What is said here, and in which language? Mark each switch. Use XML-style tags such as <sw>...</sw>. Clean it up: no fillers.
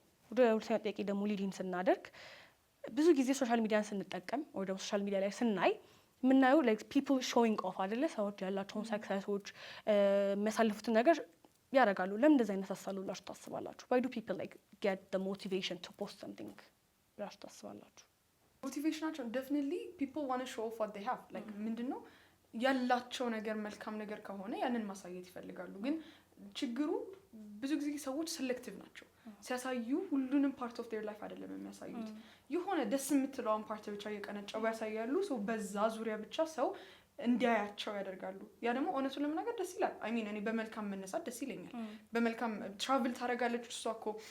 <am>ወደ ሁለተኛው ጥያቄ ደግሞ ሊዲን ስናደርግ ብዙ ጊዜ ሶሻል ሚዲያን ስንጠቀም ወይ ደግሞ ሶሻል ሚዲያ ላይ ስናይ የምናየው</am> <en>like people showing off</en> <am>አይደለ ሰዎች ያላቸውን ሰክሰሶች የሚያሳልፉትን ነገር ያደርጋሉ። ለምን እንደዛ አይነሳሳሉላችሁ ታስባላችሁ?</am> <en>Why do people like get the motivation to post something</en> <am>ብላችሁ ታስባላችሁ? ሞቲቬሽናቸው</am> <en>definitely people want to show off what they have</en> <am>like ምንድነው ያላቸው ነገር መልካም ነገር ከሆነ ያንን ማሳየት ይፈልጋሉ። ግን ችግሩ ብዙ ጊዜ ሰዎች ሴሌክቲቭ ናቸው። ሲያሳዩ ሁሉንም</am> <en>ፓርት ኦፍ ዴር ላይፍ</en> <am>አይደለም የሚያሳዩት። የሆነ ደስ የምትለውን ፓርት ብቻ እየቀነጨቡ ያሳያሉ። ሶ በዛ ዙሪያ ብቻ ሰው እንዲያያቸው ያደርጋሉ። ያ ደግሞ እውነቱን ለመናገር ደስ ይላል።</am> <en>አይ ሚን</en> <am>እኔ በመልካም መነሳት ደስ ይለኛል። በመልካም ትራቭል ታደርጋለች እሷ እኮ</am>